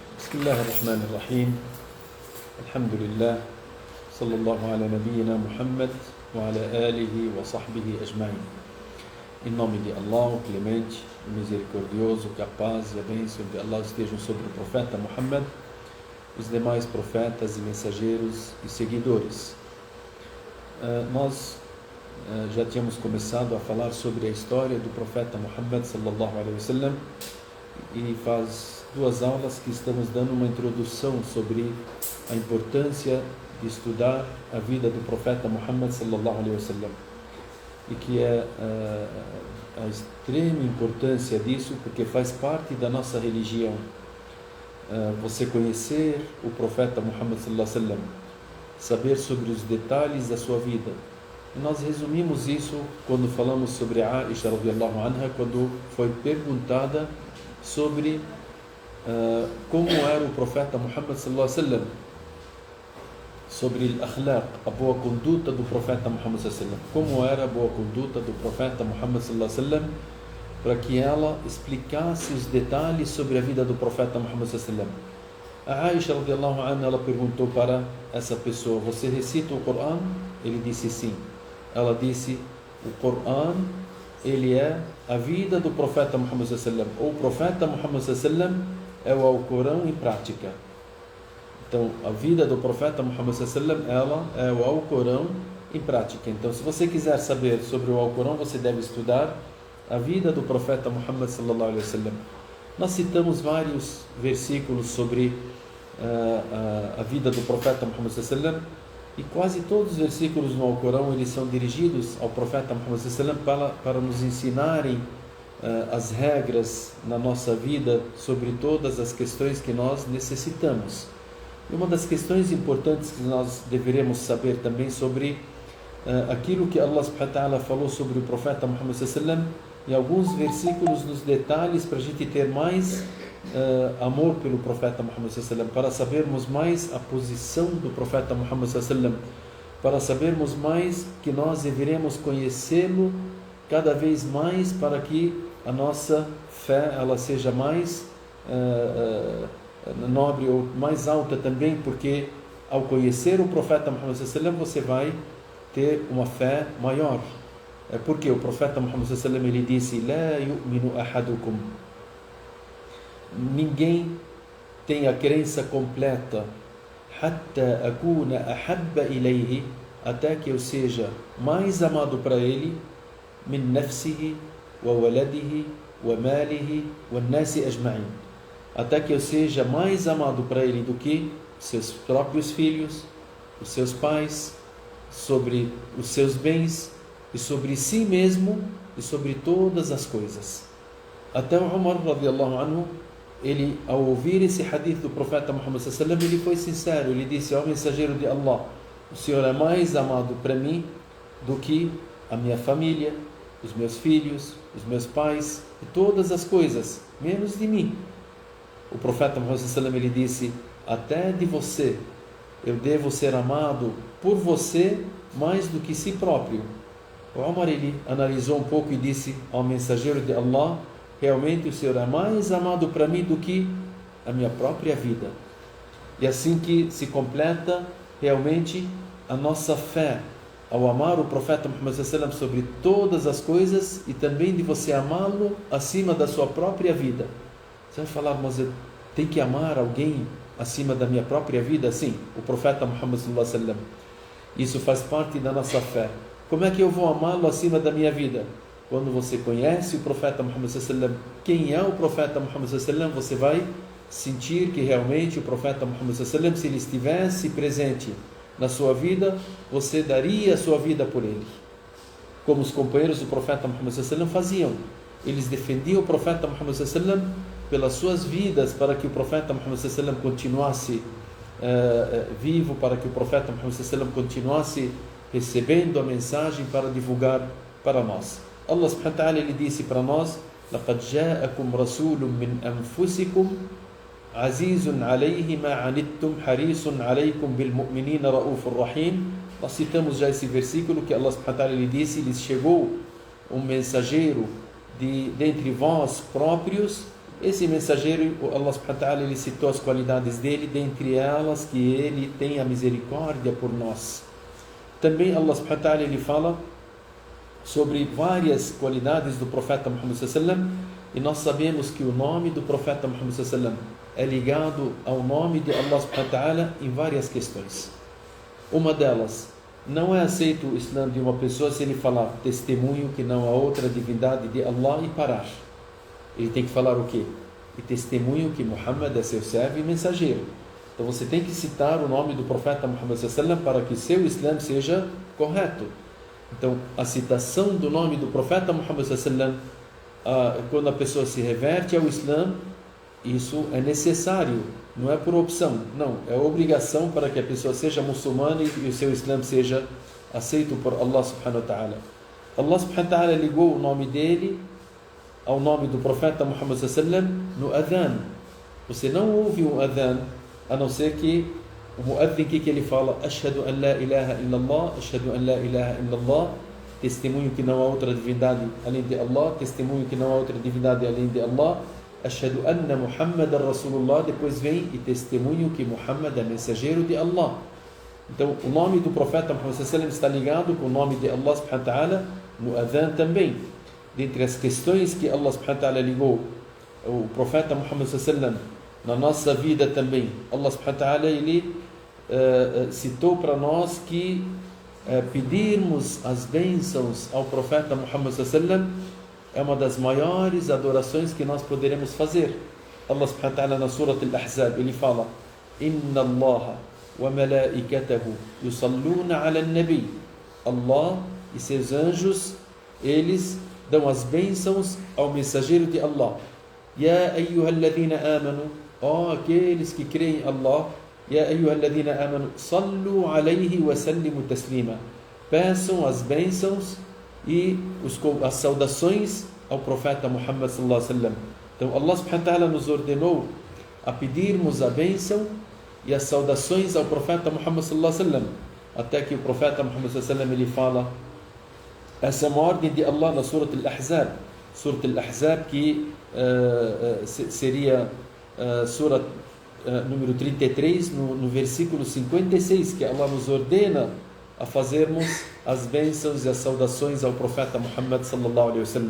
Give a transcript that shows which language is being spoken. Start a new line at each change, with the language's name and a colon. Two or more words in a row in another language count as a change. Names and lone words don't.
Arabic: بسم الله الرحمن الرحيم الحمد لله صلى الله على نبينا Muhammad وعلى آله وصحبه أجمعين.
Portuguese: Em nome de Allah, o clemente, o misericordioso, que a paz e a bênção de Allah estejam sobre o profeta Muhammad, os demais profetas e mensageiros e seguidores. Nós já tínhamos começado a falar sobre a história do profeta Muhammad
Arabic: صلى الله عليه وسلم
Portuguese: e faz 2 aulas que estamos dando uma introdução sobre a importância de estudar a vida do profeta Muhammad
Arabic: صلى الله عليه وسلم,
Portuguese: e que é a extrema importância disso, porque faz parte da nossa religião. Você conhecer o profeta Muhammad
Arabic: صلى الله عليه وسلم,
Portuguese: saber sobre os detalhes da sua vida. E nós resumimos isso quando falamos sobre Aisha
Arabic: رضي الله عنها,
Portuguese: quando foi perguntada sobre como era o profeta Muhammad
Arabic: صلى الله عليه وسلم,
Portuguese: sobre al-akhlaq, a boa conduta do profeta Muhammad
Arabic: صلى الله عليه وسلم,
Portuguese: como era a boa conduta do profeta Muhammad
Arabic: صلى الله عليه وسلم,
Portuguese: para que ela explicasse os detalhes sobre a vida do profeta Muhammad
Arabic: صلى الله عليه وسلم.
Portuguese: A Aisha
Arabic: رضي الله عنها,
Portuguese: ela perguntou para essa pessoa: você recita o Corão? Ele disse sim. Ela disse: o Corão, ele é a vida do profeta Muhammad
Arabic: صلى الله عليه وسلم.
Portuguese: O profeta Muhammad
Arabic: صلى الله عليه وسلم
Portuguese: é o Alcorão em prática. Então, a vida do profeta Muhammad
Arabic: صلى الله عليه وسلم,
Portuguese: ela é o Alcorão em prática. Então, se você quiser saber sobre o Alcorão, você deve estudar a vida do profeta Muhammad
Arabic: صلى الله عليه وسلم.
Portuguese: Nós citamos vários versículos sobre a vida do profeta Muhammad
Arabic: صلى الله عليه وسلم,
Portuguese: e quase todos os versículos no Alcorão eles são dirigidos ao profeta Muhammad
Arabic: صلى الله عليه وسلم
Portuguese: para nos ensinarem as regras na nossa vida sobre todas as questões que nós necessitamos. E uma das questões importantes que nós deveremos saber também sobre aquilo que Allah
Arabic: سبحانه وتعالى
Portuguese: falou sobre o profeta Muhammad
Arabic: صلى الله عليه وسلم,
Portuguese: e alguns versículos nos detalhes para a gente ter mais amor pelo profeta Muhammad
Arabic: صلى الله عليه وسلم,
Portuguese: para sabermos mais a posição do profeta Muhammad
Arabic: صلى الله عليه وسلم,
Portuguese: para sabermos mais que nós deveremos conhecê-lo cada vez mais, para que a nossa fé ela seja mais nobre ou mais alta também, porque ao conhecer o profeta Muhammad
Arabic: صلى الله عليه وسلم
Portuguese: você vai ter uma fé maior. Porque o profeta Muhammad
Arabic: صلى الله عليه وسلم
Portuguese: ele disse:
Arabic: "لا يؤمن أحدكم",
Portuguese: ninguém tem a crença completa,
Arabic: حتى أكون أحب إليه,
Portuguese: até que eu seja mais amado para ele,
Arabic: من نفسه وولده وماله والناس أجمعين,
Portuguese: até que eu seja mais amado para ele do que seus próprios filhos, os seus pais, sobre os seus bens e sobre si mesmo e sobre todas as coisas. Até o Umar
Arabic: رضي الله عنه,
Portuguese: ele ao ouvir esse hadith do profeta Muhammad
Arabic: صلى الله عليه وسلم,
Portuguese: ele foi sincero, ele disse: ó mensageiro de Allah, o Senhor é mais amado para mim do que a minha família, os meus filhos, os meus pais e todas as coisas, menos de mim. O profeta Muhammad
Arabic: صلى الله عليه وسلم,
Portuguese: ele disse: até de você eu devo ser amado por você mais do que si próprio. O Umar ele analisou um pouco e disse ao mensageiro de Allah: realmente o Senhor é mais amado para mim do que a minha própria vida. E assim que se completa realmente a nossa fé ao amar o profeta Muhammad
Arabic: صلى الله عليه وسلم
Portuguese: sobre todas as coisas, e também de você amá-lo acima da sua própria vida. Você vai falar: mas eu tenho que amar alguém acima da minha própria vida? Sim, o profeta Muhammad
Arabic: صلى الله عليه وسلم.
Portuguese: Isso faz parte da nossa fé. Como é que eu vou amá-lo acima da minha vida? Quando você conhece o profeta Muhammad
Arabic: صلى الله عليه وسلم,
Portuguese: quem é o profeta Muhammad
Arabic: صلى الله عليه وسلم,
Portuguese: você vai sentir que realmente o profeta Muhammad
Arabic: صلى الله عليه وسلم,
Portuguese: se ele estivesse presente na sua vida, você daria a sua vida por ele. Como os companheiros do profeta Muhammad
Arabic: صلى الله عليه وسلم
Portuguese: faziam. Eles defendiam o profeta Muhammad
Arabic: صلى الله عليه وسلم
Portuguese: pelas suas vidas, para que o profeta Muhammad
Arabic: صلى الله عليه وسلم
Portuguese: continuasse vivo, para que o profeta Muhammad
Arabic: صلى الله عليه وسلم
Portuguese: continuasse recebendo a mensagem para divulgar para nós. Allah
Arabic: سبحانه وتعالى
Portuguese: ele disse para nós:
Arabic: لَقَدْ جَاءَكُمْ رَسُولٌ مِّنْ أَنفُسِكُمْ عَزِيزٌ عَلَيْهِ مَا عَنِتُّمْ حَرِيصٌ عَلَيْكُمْ بِالْمُؤْمِنِينَ رَءُوفٌ رَحِيمٌ.
Portuguese: Nós citamos já esse versículo que Allah
Arabic: سبحانه وتعالى
Portuguese: ele disse: lhes chegou um mensageiro dentre vós próprios, Esse mensageiro,
Arabic: الله سبحانه وتعالى,
Portuguese: ele citou as qualidades dele, dentre elas que ele tem a misericórdia por nós.
Arabic: Também الله سبحانه وتعالى,
Portuguese: ele fala sobre várias qualidades do profeta Muhammad
Arabic: صلى الله عليه وسلم,
Portuguese: e nós sabemos que o nome do profeta Muhammad
Arabic: صلى الله عليه وسلم
Portuguese: é ligado ao nome de Allah
Arabic: سبحانه وتعالى
Portuguese: em várias questões. Uma delas, não é aceito o Islã de uma pessoa se ele falar testemunho que não há outra divindade de Allah e parar. Ele tem que falar o quê? E testemunho que Muhammad é seu servo e mensageiro. Então você tem que citar o nome do profeta Muhammad
Arabic: صلى الله عليه وسلم
Portuguese: para que seu Islã seja correto. Então a citação do nome do profeta Muhammad
Arabic: صلى الله عليه وسلم,
Portuguese: quando a pessoa se reverte ao Islã, isso é necessário, não é por opção, não, é obrigação para que a pessoa seja muçulmana e o seu Islã seja aceito por Allah
Arabic: سبحانه وتعالى.
Portuguese: Allah
Arabic: سبحانه وتعالى
Portuguese: ligou o nome dele ao nome do profeta Muhammad
Arabic: صلى الله عليه وسلم
Portuguese: no adhan. Você não ouve um adhan a não ser que o muadhin que ele fala
Arabic: أشهد أن لا إله إلا الله, أشهد أن لا إله إلا الله,
Portuguese: testemunho que não há outra divindade além de Allah, testemunho que não há outra divindade além de Allah,
Arabic: أشهد أن محمدا رسول الله,
Portuguese: depois vem e testemunho que Muhammad é mensageiro de Allah. Então o nome do profeta Muhammad
Arabic: صلى الله عليه وسلم
Portuguese: está ligado com o nome de Allah
Arabic: سبحانه وتعالى
Portuguese: no adhan também. Dentre as questões que Allah
Arabic: سبحانه وتعالى
Portuguese: ligou o profeta Muhammad
Arabic: صلى الله عليه وسلم
Portuguese: na nossa vida também, Allah
Arabic: سبحانه وتعالى
Portuguese: ele citou para nós que pedirmos as bênçãos ao profeta Muhammad
Arabic: صلى الله عليه وسلم
Portuguese: é uma das maiores adorações que nós poderemos fazer. Allah
Arabic: سبحانه وتعالى
Portuguese: na Surah Al-Ahzab ele fala:
Arabic: إن الله وملائكته يصلون على النبي.
Portuguese: Allah e seus anjos, eles dão as bênçãos ao mensageiro de Allah.
Arabic: يا أيها الذين آمنوا,
Portuguese: ó aqueles que creem em Allah,
Arabic: يا أيها الذين آمنوا صلوا عليه وسلموا تسليما.
Portuguese: Peçam as bênçãos e as saudações ao profeta Muhammad
Arabic: صلى الله عليه وسلم.
Portuguese: Então Allah
Arabic: سبحانه وتعالى
Portuguese: nos ordenou a pedirmos a bênção e as saudações ao profeta Muhammad
Arabic: صلى الله عليه وسلم,
Portuguese: até que o profeta Muhammad
Arabic: صلى الله عليه وسلم
Portuguese: ele fala, essa é uma ordem de Allah na Surah Al-Ahzab. Surah Al-Ahzab que seria Surah número 33, no versículo 56, que Allah nos ordena a fazermos as bênçãos e as saudações ao profeta Muhammad
Arabic: صلى الله عليه وسلم.